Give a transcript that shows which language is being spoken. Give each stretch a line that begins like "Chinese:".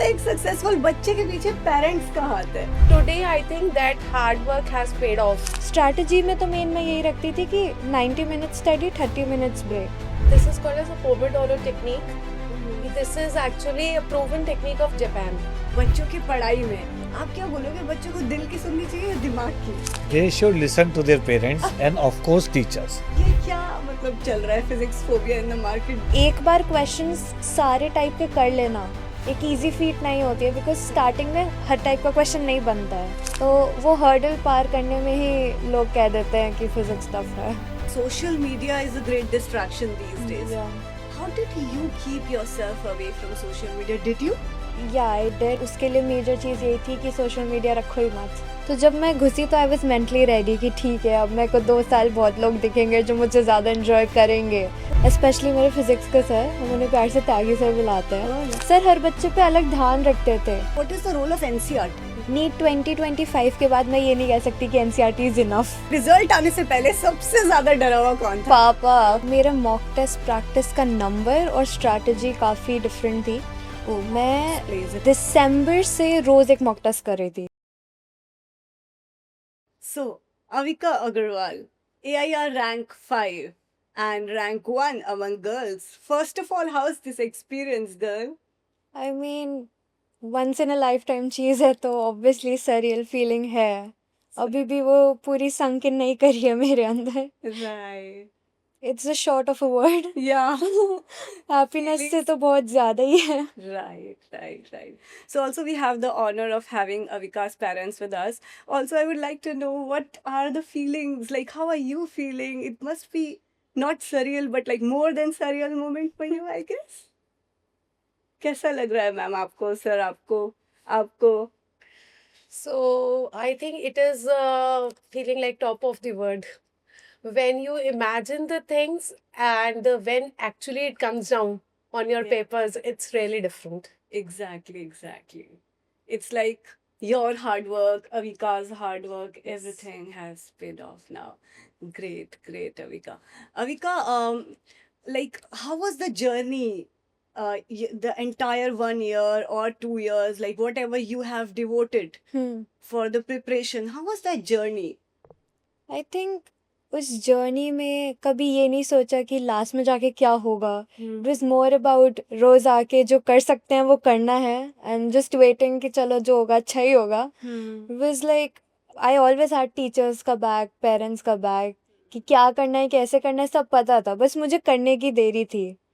Hindi: है एक सक्सेसफुल बच्चे के पीछे पेरेंट्स का हाथ है।
English: Today I think that hard work has paid off.
Hindi: Strategy में तो मेन मैं यही रखती थी कि 90 minutes study 30 minutes break.
English: This is called as a Pomodoro technique. This is actually a proven technique of Japan.
Hindi: बच्चों की पढ़ाई में आप क्या बोलोगे, बच्चों को दिल की सुननी चाहिए या दिमाग की?
English: They should listen to their parents and of course teachers.
Hindi: ये क्या मतलब चल रहा है
English: Physics phobia in the market?
Hindi: एक बार क्वेश्चंस सारे टाइप के कर लेना एक इजी फीट नहीं होती है, बिकॉज स्टार्टिंग में हर टाइप का क्वेश्चन नहीं बनता है, तो वो हर्डल पार करने में ही लोग कह देते हैं कि फिजिक्स टफ है।
English: Social media is a great distraction these days. How did you keep yourself away from social media? Did you? Yeah I did.
Hindi: उसके लिए मेजर चीज़ यही थी कि सोशल मीडिया रखो ही मत। तो जब मैं घुसी तो
English: I was mentally ready
Hindi: कि ठीक है, अब मेरे को 2 साल बहुत लोग दिखेंगे जो मुझसे ज़्यादा एंजॉय करेंगे। स्पेशली मेरे फिजिक्स के सर, हम उन्हें प्यार से त्यागी सर बुलाते हैं। सर हर बच्चे पे अलग ध्यान रखते थे।
English: What is the role of NCERT?
Hindi: NEET 2025 के बाद मैं ये नहीं कह सकती कि
English: NCERT is enough.
Hindi: रिजल्ट आने से पहले सबसे ज्यादा डरा हुआ कौन था? पापा। मेरा मॉक टेस्ट प्रैक्टिस का नंबर और स्ट्रैटेजी काफ़ी डिफरेंट थी। मैं दिसंबर से रोज एक मॉक टेस्ट कर रही थी।
English: So, Avika Agarwal, AIR rank 5 and rank 1 among girls. First of all, how's this experience, girl? I mean once in a lifetime
Hindi: चीज़ है तो
English: Obviously surreal feeling है।
Hindi: अभी भी वो पूरी संक इन नहीं करी है मेरे अंदर।
English: Right. It's a short of a word. Yeah.
Hindi: Happiness से तो बहुत ज़्यादा ही है।
English: Right. So also we have the honor of having Avika's parents with us. Also, I would like to know what are the feelings, like how are you feeling? It must be not surreal, but like more than surreal moment for you, I guess.
Hindi: कैसा लग रहा है ma'am आपको, sir आपको?
English: So I think it is feeling like top of the world. When you imagine the things and when actually it comes down on your Yeah. papers, it's really different. Exactly. It's like your hard work, Avika's hard work, everything has paid off now. Great, Avika. Avika, like how was the journey? The entire 1 year or 2 years, like whatever you have devoted for the preparation, how was that journey?
Hindi: I think उस journey में कभी ये नहीं सोचा कि last में जाके क्या होगा।
English: it was more about
Hindi: रोज आके जो कर सकते हैं वो करना है
English: and just waiting
Hindi: कि चलो जो होगा अच्छा ही होगा।
English: it was like I always had
Hindi: teachers का बैक, पेरेंट्स का बैक, कि क्या करना है कैसे करना है सब पता था, बस मुझे करने की देरी थी।